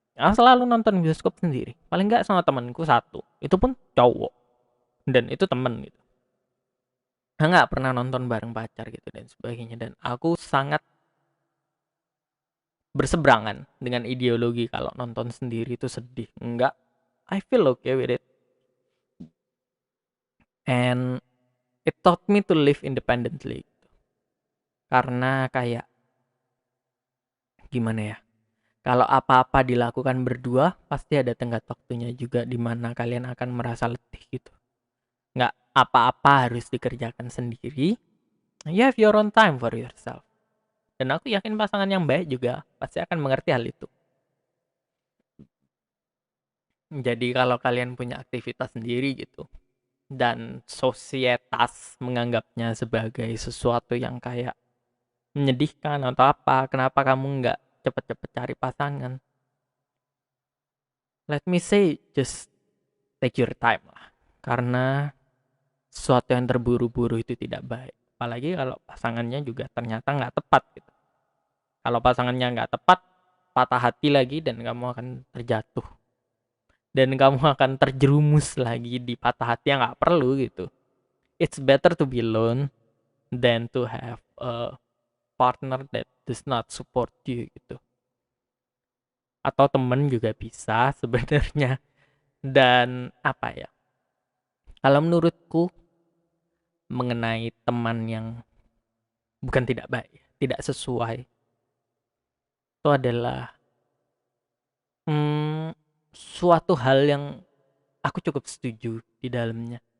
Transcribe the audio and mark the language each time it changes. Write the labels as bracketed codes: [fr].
[id] Aku selalu nonton bioskop sendiri. Paling nggak sama temanku satu. Itu pun cowok. Dan itu temen gitu. Aku nggak pernah nonton bareng pacar gitu dan sebagainya. Dan aku sangat berseberangan dengan ideologi kalau nonton sendiri itu sedih. Enggak. [en] I feel okay with it. And it taught me to live independently. [id] Karena kayak gimana ya? Kalau apa-apa dilakukan berdua, pasti ada tenggat waktunya juga di mana kalian akan merasa letih gitu. Nggak apa-apa harus dikerjakan sendiri. [en] You have your own time for yourself. [id] Dan aku yakin pasangan yang baik juga pasti akan mengerti hal itu. Jadi kalau kalian punya aktivitas sendiri gitu, dan sosietas menganggapnya sebagai sesuatu yang kayak menyedihkan atau apa, kenapa kamu nggak cepet-cepet cari pasangan? [en] Let me say, just take your time lah. [id] Karena sesuatu yang terburu-buru itu tidak baik. Apalagi kalau pasangannya juga ternyata nggak tepat gitu. Kalau pasangannya nggak tepat, patah hati lagi dan kamu akan terjatuh. Dan kamu akan terjerumus lagi di patah hati yang nggak perlu gitu. [en] It's better to be alone than to have a partner that does not support you gitu. [id] Atau temen juga bisa sebenarnya. Dan apa ya? Kalau menurutku mengenai teman yang bukan tidak baik, tidak sesuai, itu adalah suatu hal yang aku cukup setuju di dalamnya.